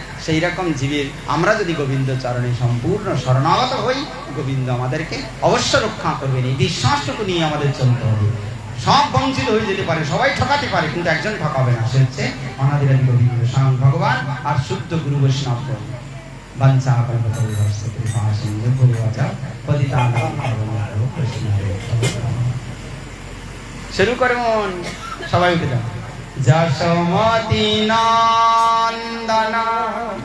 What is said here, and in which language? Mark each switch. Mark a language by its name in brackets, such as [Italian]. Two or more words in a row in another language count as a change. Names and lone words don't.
[Bangla] সেই রকম জীবের আমরা যদি গোবিন্দ চরণে সম্পূর্ণ শরণাগত হই, গোবিন্দ আমাদেরকে অবশ্য রক্ষা করবেন। এই বিশ্বাসটুকু নিয়ে আমাদের চলতে হবে। সব বঞ্চিত হয়ে যেতে পারে, সবাই ঠকাতে পারে, কিন্তু একজন ঠকাবে না, সে হচ্ছে অনাদিরাদি গোবিন্দ স্বয়ং ভগবান আর শুদ্ধ গুরু বৈষ্ণব। [Sanskrit] বাঞ্ছা কল্পতরুভ্যশ্চ কৃপা সিন্ধু ভূয়ঃ পতিতানাং পাবনেভ্যো বৈষ্ণবেভ্যো নমঃ। [Bangla] শুরু করুন, সবাই উঠে যান। [Sanskrit] যশোমতি নন্দনা